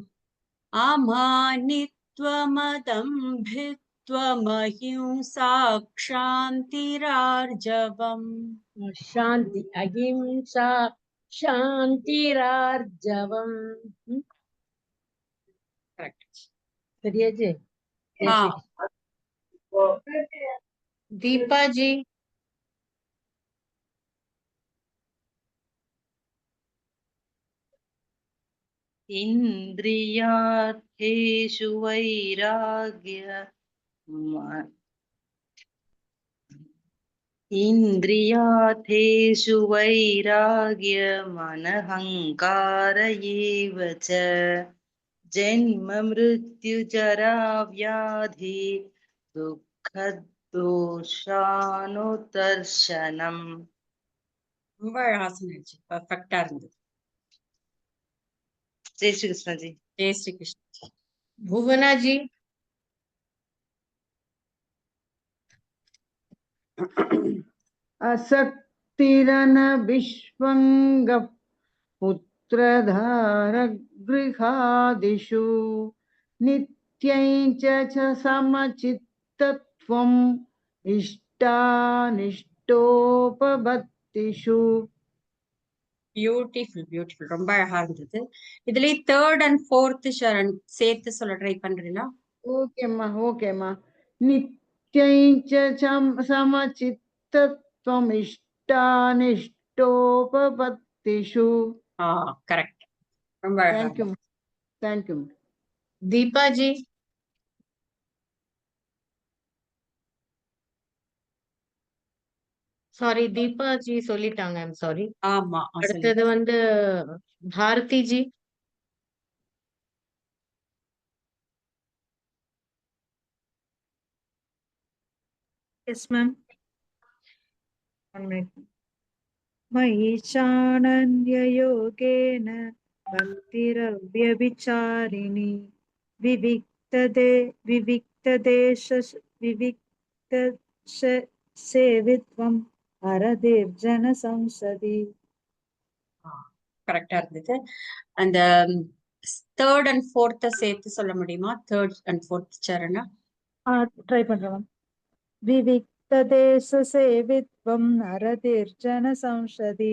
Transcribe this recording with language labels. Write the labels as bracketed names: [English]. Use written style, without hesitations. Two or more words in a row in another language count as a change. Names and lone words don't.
[Sanskrit] अमानित्वमदम् भित्वमहिंसा क्षान्तिरार्जवम्. शान्ति, अहिंसा शान्तिरार्जवम्. [Tamil] கரெக்ட். சரியா ஜி? ஆ. दीपा जी। [Sanskrit] इन्द्रियार्थेषु वैराग्य इन्द्रियार्थेषु वैराग्यमनहङ्कार एव च जन्म मृत्युजरा व्याधि दुःखदोषानुदर्शनम्. [Tamil] ரொம்ப அழகா சொன்னாச்சு. பர்ஃபெக்டா இருந்தது. जय श्री कृष्ण जी. ஜெய் ஸ்ரீ கிருஷ்ணா. भुवना जी। [Sanskrit] असक्तिरन विश्वंग पुत्रधारगृहादिषु नित्यं च समचित्तत्वम् इष्टानिष्टोपपत्तिषु. [English] beautiful beautiful, [Tamil] ரொம்ப அழகா இருந்தது. இதுலயே [English] third and fourth [Tamil] சரண் சேர்த்து சொல்ல ட்ரை பண்றீங்களா? [Sanskrit] ஓகேம்மா. நித்யं च समचित्तत्वम् इष्टानिष्टोपपत्तिषु. [Tamil] கரெக்ட். ரொம்ப அழகா. தேங்க்யூ. दीपा जी। சாரி, தீபா ஜி சொல்லிட்டாங்க. [English] I'm sorry. [Tamil] ஆமா. அடுத்தது வந்து பாரதி ஜி. [English] Yes, ma'am. 1 minute. [Sanskrit] मयि चानन्ययोगेन भक्तिरव्यभिचारिणी विविक्तदेशसेवित्वम् हरदेर्जन संसदि. [Tamil] கரெக்டா இருந்தது. அந்த [English] third and fourth [Tamil] சேர்த்து சொல்ல முடியுமா? [English] third and fourth [Tamil] சரணா ட்ரை பண்றேன். [Sanskrit] विविक्तदेशसेवित्वम् नरतिर्जन संसदि.